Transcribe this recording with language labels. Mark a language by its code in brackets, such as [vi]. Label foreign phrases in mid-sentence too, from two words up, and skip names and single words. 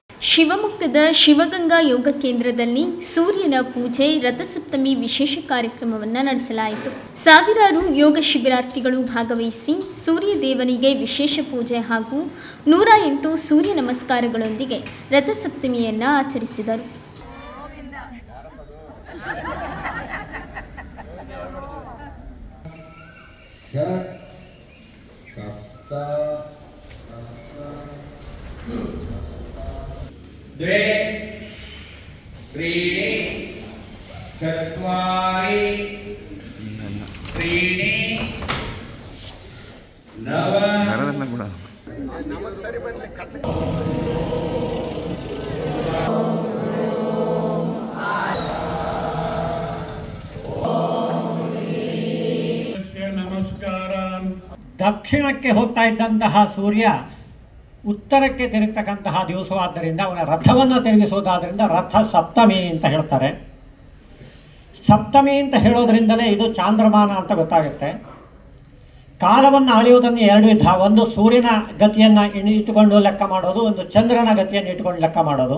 [kn] ಶಿವಮೊಗ್ಗದ ಶಿವಗಂಗಾ ಯೋಗ ಕೇಂದ್ರದಲ್ಲಿ ಸೂರ್ಯನ ಪೂಜೆ ರಥಸಪ್ತಮಿ ವಿಶೇಷ ಕಾರ್ಯಕ್ರಮವನ್ನು ನಡೆಸಲಾಯಿತು. ಸಾವಿರಾರು ಯೋಗ ಶಿಬಿರಾರ್ಥಿಗಳು ಭಾಗವಹಿಸಿ ಸೂರ್ಯ ದೇವನಿಗೆ ವಿಶೇಷ ಪೂಜೆ ಹಾಗೂ 108 ಸೂರ್ಯ ನಮಸ್ಕಾರಗಳೊಂದಿಗೆ ರಥಸಪ್ತಮಿಯನ್ನು ಆಚರಿಸಿದರು. [sa] द्वे त्रीणि चत्वारि त्रीणि नव नमस्कार. [kn] ದಕ್ಷಿಣಕ್ಕೆ ಹೋಗ್ತಾ ಇದ್ದಂತಹ ಸೂರ್ಯ ಉತ್ತರಕ್ಕೆ ತಿರುಗತಕ್ಕಂತಹ ದಿವಸವಾದ್ದರಿಂದ ಅವನ ರಥವನ್ನು ತಿರುಗಿಸುವುದಾದ್ರಿಂದ ರಥ ಸಪ್ತಮಿ ಅಂತ ಹೇಳ್ತಾರೆ. ಸಪ್ತಮಿ ಅಂತ ಹೇಳೋದ್ರಿಂದಲೇ ಇದು ಚಾಂದ್ರಮಾನ ಅಂತ ಗೊತ್ತಾಗುತ್ತೆ. ಕಾಲವನ್ನು ಅಳೆಯುವುದನ್ನು ಎರಡು ವಿಧ, ಒಂದು ಸೂರ್ಯನ ಗತಿಯನ್ನು ಇಟ್ಟುಕೊಂಡು ಲೆಕ್ಕ ಮಾಡೋದು, ಒಂದು ಚಂದ್ರನ ಗತಿಯನ್ನು ಇಟ್ಟುಕೊಂಡು ಲೆಕ್ಕ ಮಾಡೋದು.